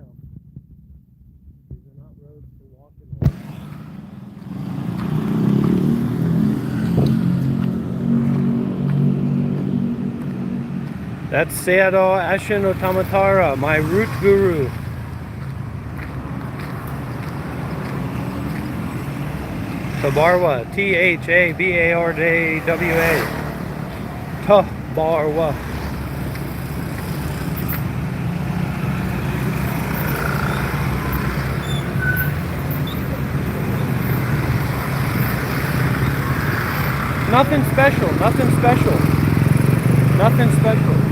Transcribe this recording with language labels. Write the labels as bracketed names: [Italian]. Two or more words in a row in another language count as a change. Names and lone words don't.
[English] These are not roads for walking on. That's Sayadaw Ashin Otamatara, my root guru. Tabarwa, Thabardawa. Tabarwa. Nothing special, nothing special. Nothing special.